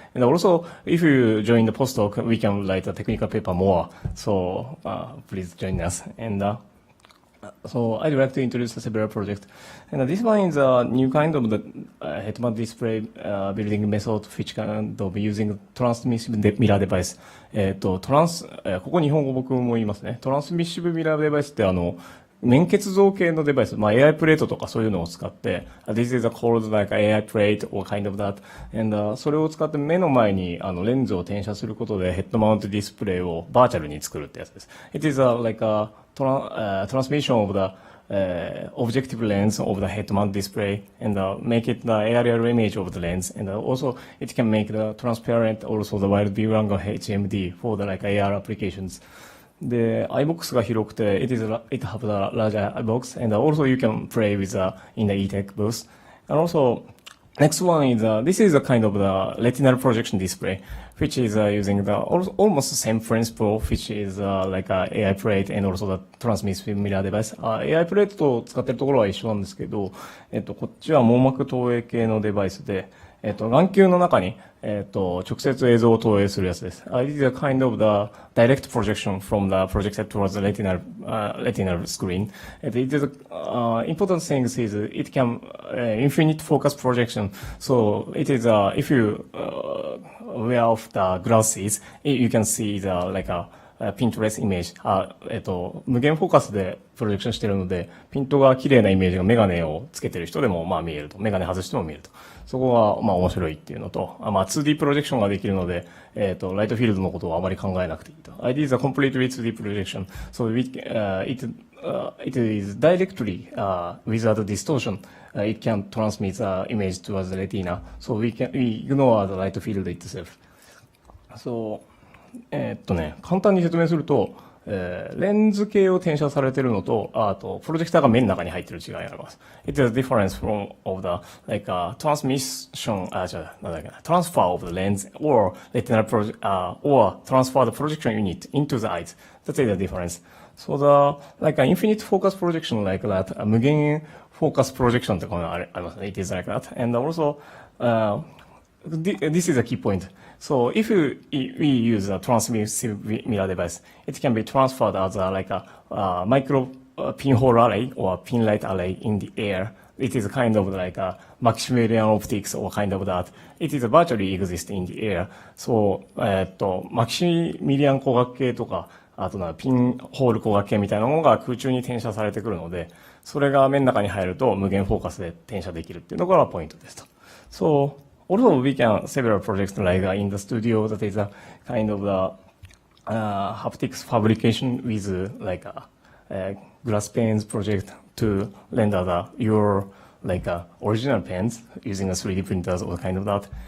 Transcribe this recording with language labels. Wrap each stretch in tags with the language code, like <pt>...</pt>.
<en>And also, if you join the postdoc, we can write a technical paper more. So please join us. And so I'd like to introduce several projects. And this one is a new kind of the head-mount display building method, which can be using transmissive mirror device.</en> <ja>ここ日本語僕も言いますね。トランスミッシブミラーデバイスって面結像系のデバイス、AI プレートとかそういうのを使って、</ja> <en>This is called like AI plate or kind of that.</en> <ja>And それを使って目の前にレンズを転写することでヘッドマウントディスプレイをバーチャルに作るってやつです。</ja> <en>It is like a transmission of the objective lens of the head mount display and make it the aerial image of the lens. And also it can make the transparent also the wide view angle HMD for the like AR applications. The iBox</en> <ja>が広くて</ja> <en>it have the larger iBox, and also you can play with in the eTech booth. And also next one is this is a kind of the retinal projection display, which is using the almost the same principle, which is like a AI plate and also the transmissive mirror device.</en> <ja>AI プレートと使ってるところは一緒なんですけど、こっちは網膜投影系のデバイスで、眼球の中に直接映像を投影するやつです。</ja> <en>It is a kind of the direct projection from the projector towards the retinal screen. It is important thing is it can infinite focus projection. So it is if you wear off the glasses, you can see the like a Pinterest イメージ。</en> <ja>無限フォーカスでプロジェクションしているので、ピントが綺麗なイメージがメガネをつけてる人でも見えると。メガネ外しても見えると。そこが面白いっていうのと、2D プロジェクションができるので、ライトフィールドのことをあまり考えなくていいと。</ja> <en>It is a completely 2D projection. So it is directly without distortion. It can transmit the image towards the retina. So we ignore the light field itself. So</en> <ja>簡単に説明すると、レンズ系を転写されてるのと、あと、プロジェクターが目の中に入ってる違いがあります。</ja> <en>It is a difference from, of the, like, transmission, transfer of the lens or retinal or transfer the projection unit into the eyes. That is the difference. So the, like, an infinite focus projection like that,</en> <ja>無限フォーカスプロジェクションってこういうのありますね。</ja> <en>It is like that. And also, this is a key point. So if we use a transmissive mirror device, it can be transferred as like a micro pinhole array or pinlight array in the air. It is kind of like a Maximilian optics or kind of that. It is virtually exist in the air.</en> <ja>So, マキシミリアン光学系とか、あとピンホール光学系みたいなものが空中に転写されてくるので、それが目の中に入ると無限フォーカスで転写できるっていうのがポイントですと。</ja> <en>So, also we can several projects like in the studio that is a kind of the haptics fabrication with like a glass pens project to render your like original pens using a 3D printers or kind of that.</en>